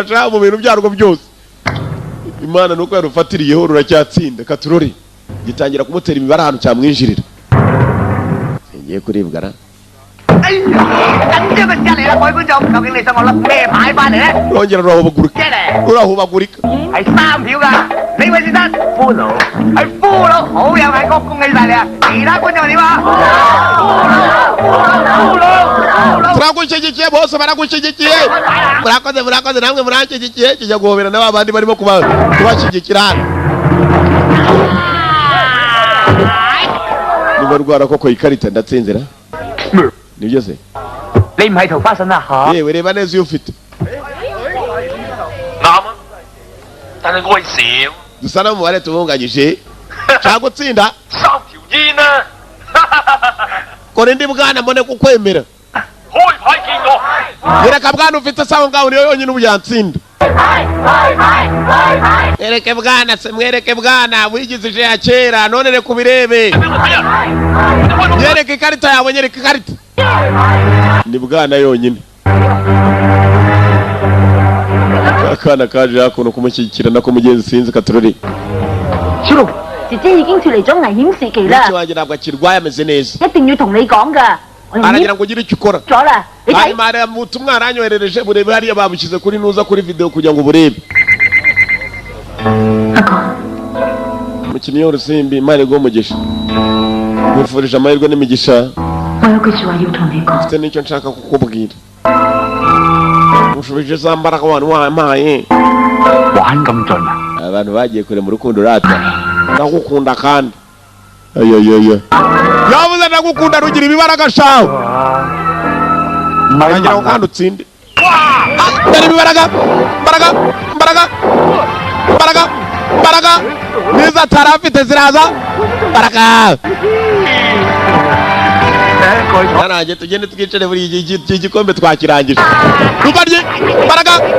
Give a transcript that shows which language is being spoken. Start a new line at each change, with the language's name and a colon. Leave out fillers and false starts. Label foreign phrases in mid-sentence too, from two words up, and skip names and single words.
Kinyarwanda: ca mu bintu byarwo byose imana nuko yarufatiriyeho ruracyatsinda katurori gitangira kumutera imibare ahantu cyamwinjirira ngiye kuribwa ra urongera urahubagurika
Cantonese: 呢位先生，俘虜係俘虜，好有眼光，恭喜晒你啊！其他觀眾點啊？
Kinyarwanda: turagushyigikiye bose baragushyigikiye murakoze namwe muranshyigikiye kijya guhobera n'abandi barimo kubashyigikira hano niba rwara koko ikarita ndatsinzira nibyo se
Cantonese: 你唔係桃花筍啊嚇？
Kinyarwanda: yewe reba neza iyo ufite
Cantonese: 啱啊，但係我係少
Kinyarwanda: dusa n'umubare tubunganyije nshaka gutsinda
Cantonese: 3 條煙啊！
Kinyarwanda: kora indi bwana mbone kukwemera
Cantonese: 開牌見我。
Kinyarwanda: yereka bwana ufite sawa ngaho niyo yonyine ubu yatsinda yereke bwana se mwereke bwana wigizije ya kera none reka ubirebe yereke ikarita yawe nyereka ikarita ni bwana yonyine akana kaje hakuno kumushyigikira nako mugenzi sinzi katurori
Cantonese: 小龍，姐姐已經脫離咗危險時期啦，
Kinyarwanda: bityo wanjye ntabwo akirwaye ameze neza
Cantonese: 一定要同你講㗎。我哋
Kinyarwanda: aragira ngo ugire icyo ukora
Cantonese: 咗啦，你睇
Kinyarwanda: hanyuma hari ubutumwa aranyoherereje burebe hariya babushyize kuri nuza kuri video kugira ngo burebe
Cantonese: 阿哥，
Kinyarwanda: umukinnyi w'urusimbi imana iguhe umugisha mwifurije amahirwe n'imigisha
Cantonese: 我有句説話要同你講。
Kinyarwanda: mfite n'icyo nshaka kukubwira mushubije za mbaraga abantu wampaye
Cantonese: 玩咁盡啊！
Kinyarwanda: abantu bagiye kure mu rukundo rata ndagukunda kandi ayoyoyo yavuze ndagukunda rugira ibibaraga shawe
Cantonese: 唔係
Kinyarwanda: ngira ngo
Cantonese: 問啊
Kinyarwanda: kandi utsinde dore ibibaraga mbaraga niza atari afite ziraza mbaraga nanjye tugende twicare buri igikombe twakirangije rubarye mbaraga